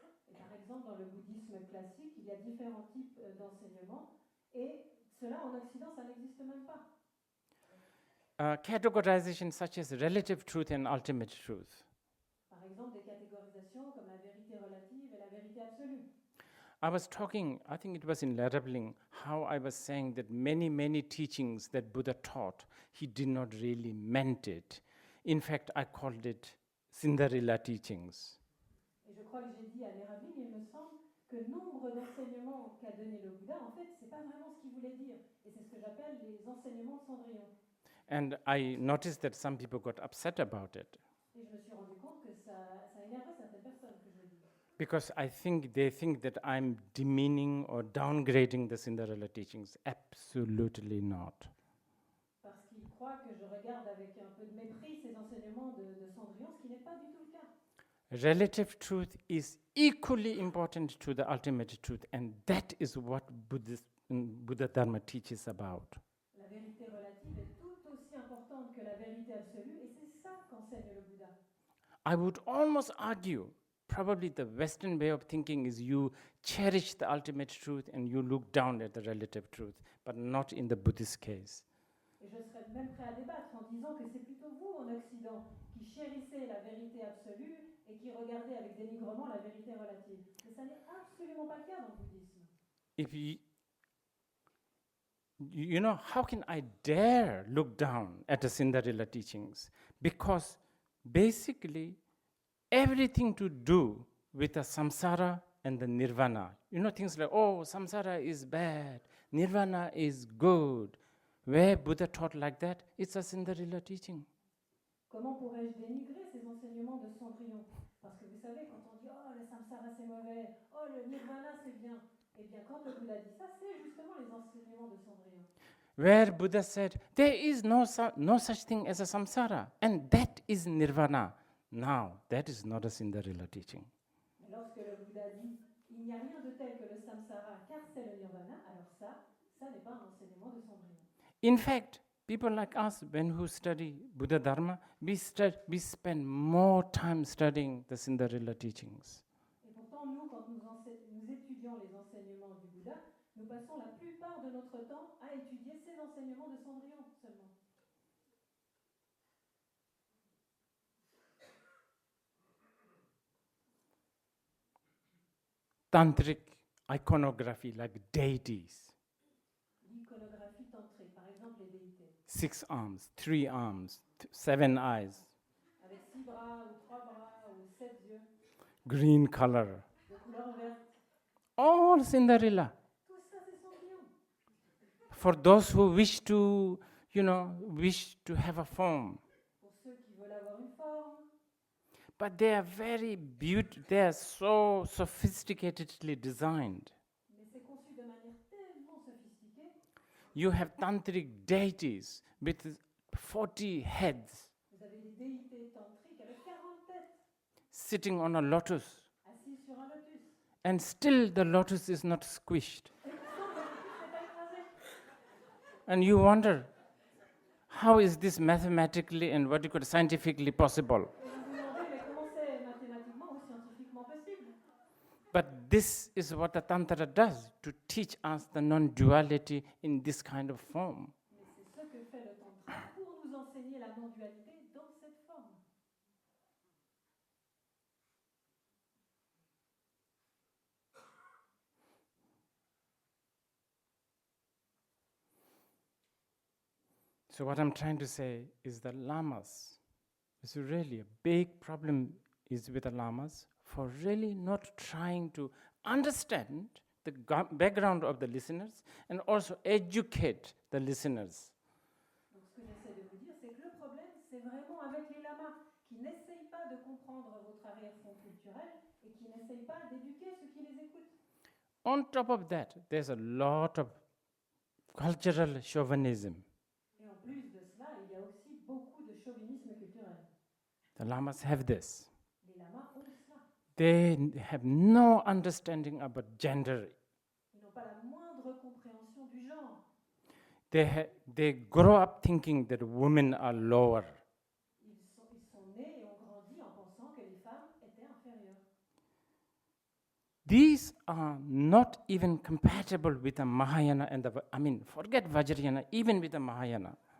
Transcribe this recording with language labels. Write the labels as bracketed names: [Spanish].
[French] Et par exemple, dans le bouddhisme classique, il y a différents types d'enseignements, et cela en Occident, ça n'existe même pas. [English] categorization such as relative truth and ultimate truth. [French] Par exemple, des catégorisations comme la vérité relative et la vérité absolue. [English] I was talking, I think it was in Leveling, how I was saying that many teachings that Buddha taught, he did not really meant it. In fact, I called it Cinderella teachings. [French] Et je crois que j'ai dit à Leveling, il me semble, que nombre d'enseignements qu'a donné le Bouddha, en fait, c'est pas vraiment ce qu'il voulait dire. Et c'est ce que j'appelle les enseignements de Cendrillon. [English] And I noticed that some people got upset about it. [French] Et je me suis rendu compte que ça énervait certaines personnes que je le dis. [English] Because I think they think that I'm demeaning or downgrading the Cinderella teachings. Absolutely not. [French] Parce qu'ils croient que je regarde avec un peu de mépris ces enseignements de Cendrillon, ce qui n'est pas du tout le cas. [English] Relative truth is equally important to the ultimate truth, and that is what Buddha Dharma teaches about. [French] La vérité relative est tout aussi importante que la vérité absolue, et c'est ça qu'enseigne le Bouddha. [English] I would almost argue, probably the Western way of thinking is you cherish the ultimate truth and you look down at the relative truth, but not in the Buddhist case. [French] Et je serais même prêt à débattre en disant que c'est plutôt vous, en Occident, qui chérissez la vérité absolue et qui regardez avec dénigrement la vérité relative. Mais ça n'est absolument pas le cas dans le bouddhisme. [English] If you know, how can I dare look down at the Cinderella teachings? Because basically, everything to do with the samsara and the nirvana. You know, things like, oh, samsara is bad, nirvana is good. Where Buddha taught like that, it's a Cinderella teaching. [French] Comment pourrais-je dénigrer ces enseignements de Cendrillon? Parce que vous savez, quand on dit « Oh, le samsara c'est mauvais, oh, le nirvana c'est bien », eh bien, quand le Bouddha dit ça, c'est justement les enseignements de Cendrillon. [English] Where Buddha said, there is no such thing as a samsara, and that is nirvana. Now, that is not a Cinderella teaching. [French] Mais lorsque le Bouddha dit « Il n'y a rien de tel que le samsara, car c'est le nirvana », alors ça n'est pas un enseignement de Cendrillon. [English] In fact, people like us, when who study Buddha Dharma, we spend more time studying the Cinderella teachings. [French] Et pourtant, nous, quand nous étudions les enseignements du Bouddha, nous passons la plupart de notre temps à étudier ces enseignements de Cendrillon seulement. [English] Tantric iconography like deities. [French] L'iconographie tantrique, par exemple les déités, [English] 6 arms, 3 arms, 7 eyes, [French] avec 6 bras ou 3 bras ou 7 yeux, [English] green color. [French] de couleur verte, [English] All Cinderella. [French] tout ça c'est Cendrillon. [English] For those who wish to, wish to have a form. [French] Pour ceux qui veulent avoir une forme, [English] But they are very beautiful, they are so sophisticatedly designed. [French] mais c'est conçu de manière tellement sophistiquée. [English] You have tantric deities with 40 heads [French] Vous avez des déités tantriques avec 40 têtes, [English] sitting on a lotus, [French] assis sur un lotus. [English] and still the lotus is not squished. [French] Et pourtant, le lotus n'est pas écrasé. [English] And you wonder, how is this mathematically and what you could scientifically possible? [French] Et vous vous demandez, mais comment c'est mathématiquement ou scientifiquement possible? [English] But this is what the Tantra does, to teach us the non-duality in this kind of form. [French] Mais c'est ce que fait le tantra pour nous enseigner la non-dualité dans cette forme. [English] So what I'm trying to say is the lamas, it's really a big problem is with the lamas for really not trying to understand the background of the listeners and also educate the listeners. [French] Donc ce que j'essaie de vous dire, c'est que le problème, c'est vraiment avec les lamas qui n'essayent pas de comprendre votre arrière-fond culturel et qui n'essayent pas d'éduquer ceux qui les écoutent. [English] On top of that, there's a lot of cultural chauvinism. [French] Et en plus de cela, il y a aussi beaucoup de chauvinisme culturel. [English] The lamas have this. [French] Les lamas ont cela. [English] They have no understanding about gender. [French] Ils n'ont pas la moindre compréhension du genre. [English] They grow up thinking that women are lower. [French] Ils sont nés et ont grandi en pensant que les femmes étaient inférieures. [English] These are not even compatible with the Mahayana and forget Vajrayana, even with the Mahayana.